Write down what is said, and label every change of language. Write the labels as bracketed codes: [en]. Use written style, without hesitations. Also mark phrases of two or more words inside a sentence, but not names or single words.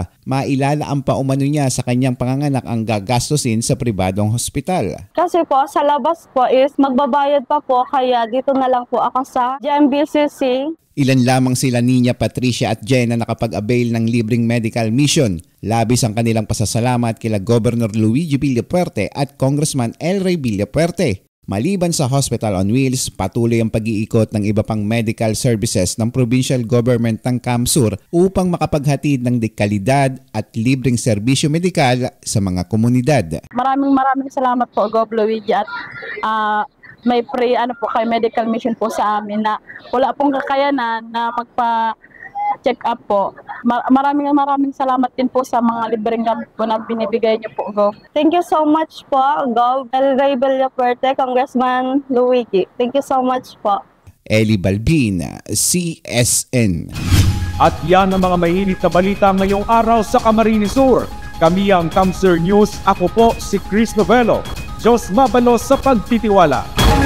[tl] Mailalaan pa umano niya sa kanyang panganganak ang gagastusin sa pribadong hospital. Kasi po sa labas po is magbabayad pa po kaya dito na lang po ako sa GMBCC. Ilan lamang sila Niña Patricia at Jen na nakapag-avail ng libreng [en] medical mission. [tl] Labis ang kanilang pasasalamat kila Governor Luigi Villapuerte at Congressman El Rey Villapuerte. Maliban sa Hospital on Wheels, patuloy ang pag-iikot ng iba pang [en] medical services [tl] ng Provincial Government ng Camsur upang makapaghatid ng dekalidad at libreng serbisyo medikal sa mga komunidad. Maraming salamat po, Gov. Luigi, at may free kay [en] medical mission [tl] po sa amin na wala pong kakayanan na magpa-check up po. Maraming salamat din po sa mga libreng gamit po na binibigay niyo po, Gov. [en] Thank you so much po, Gov. [tl] El Rey Villapuerte, Congressman Luigi. [en] Thank you so much po. [tl] Ellie Balbin, CSN. At yan ang mga mainit na balita ngayong araw sa Camarines Sur. Kami ang Camsur News. Ako po si Chris Novelo. [bik] Diyos mabalos sa pagtitiwala.